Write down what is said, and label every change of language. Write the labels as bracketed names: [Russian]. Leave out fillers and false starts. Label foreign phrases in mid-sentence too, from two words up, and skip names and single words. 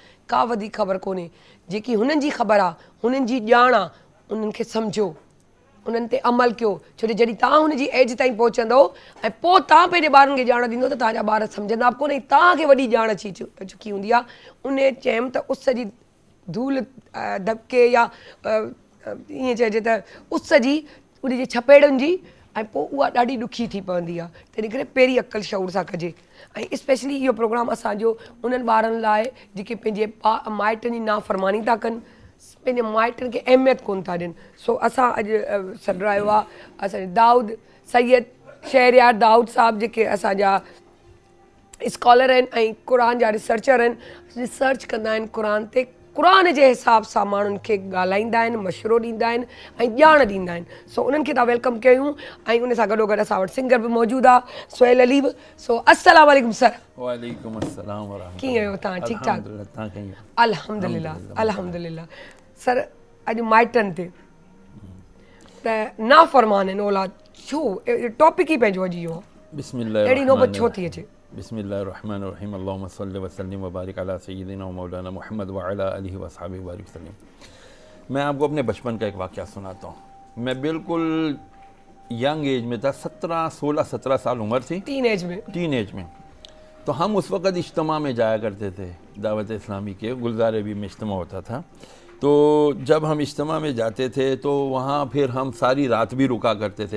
[Sindhi] का वधीक ख़बर कोन्हे, जेकी हुननि जी ख़बर आहे, हुननि जी ॼाण आहे, उन्हनि खे सम्झो, उन्हनि ते अमल कयो। छो जो जॾहिं तव्हां हुनजी एज ताईं पहुचंदव ऐं पोइ तव्हां पंहिंजे ॿारनि खे ॼाण ॾींदव त तव्हांजा ॿार सम्झंदा बि कोन्हे, तव्हांखे वॾी ॼाण अची चुकी हूंदी आहे। उन चयमि त उस जी धूल धपके या ईअं चइजे त उस जी उनजी छपेड़नि जी ऐं पोइ उहा ॾाढी ॾुखी थी पवंदी आहे। तंहिं करे पहिरीं अक़ल शौर सां कजे। ऐं स्पेशली इहो प्रोग्राम असांजो उन्हनि ॿारनि लाइ जेके पंहिंजे माइटनि जी नाफ़रमानी था कनि, पंहिंजे माइटनि खे अहमियत कोन था ॾियनि। सो असां अॼु सॾायो आहे असांजे दाऊद सैयद शहरयार दाऊद साहब, जेके असांजा स्कॉलर आहिनि ऐं क़ुर जा रिसर्चर आहिनि, रिसर्च कंदा आहिनि क़ुर ते, क़ुर जे हिसाब सां माण्हुनि खे ॻाल्हाईंदा आहिनि, मशवरो ॾींदा आहिनि ऐं ॼाण ॾींदा आहिनि। सो उन्हनि खे था वेलकम कयूं ऐं उन सां गॾोगॾु असां वटि सिंगर बि मौजूदु आहे, सुहेल अली बि। सो [Arabic] السلام عليكم [Sindhi] सर। [Arabic] وعليكم السلام ورحمة الله. [Sindhi] कीअं आहियो तव्हां? ठीकु ठाक? तव्हां कीअं? [Arabic] الحمد لله الحمد لله. [Sindhi] सर अॼु माइटनि ते त नाफ़रमान आहिनि औलाद, छो टॉपिक ई पंहिंजो अॼु इहो बिस्मिल्लाह अहिड़ी नौबत छो थी अचे? [Arabic] بسم الله الرحمن الرحيم اللهم صل وسلم وبارك على سيدنا ومولانا محمد وعلى آله وأصحابه وسلم. [Urdu] میں آپ کو اپنے بچپن کا ایک واقعہ سناتا ہوں۔ میں بالکل [English] young age [Urdu] میں تھا، 16-17 سال عمر تھی, [English] teen age [Urdu] میں. تو ہم اس وقت اجتماع میں جایا کرتے تھے، دعوت اسلامی کے گلزار بھی میں اجتماع ہوتا تھا. تو جب ہم اجتماع میں جاتے تھے تو وہاں پھر ہم ساری رات بھی رکا کرتے تھے.